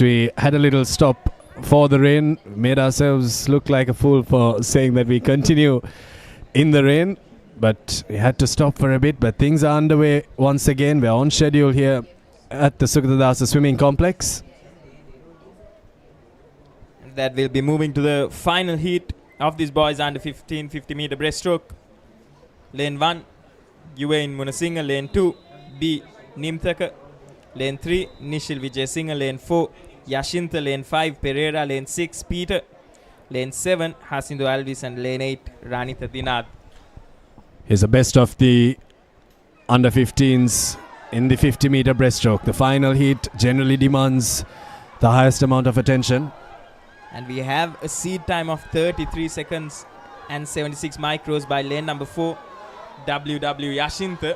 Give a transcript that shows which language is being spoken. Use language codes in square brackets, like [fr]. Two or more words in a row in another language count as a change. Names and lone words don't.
[en] We had a little stop for the rain. Made ourselves look like a fool for saying that we continue in the rain. But we had to stop for a bit. But things are underway once again. We're on schedule here at the Sugathadasa Swimming Complex. That will be moving to the final heat of these boys under 15 50-meter breaststroke. Lane 1, Yuvain Munasinghe. Lane 2, B. Nimthaka. Lane 3, Nishil Vijayasinghe. Lane 4, Yashintha lane 5, Pereira lane 6, Peter lane 7, Hasindu Alvis, and lane 8, Ranitha Dinad. Here's the best of the under 15s in the 50-meter breaststroke. The final heat generally demands the highest amount of attention. And we have a seed time of 33 seconds and 76 micros by lane number 4, WW Yashintha.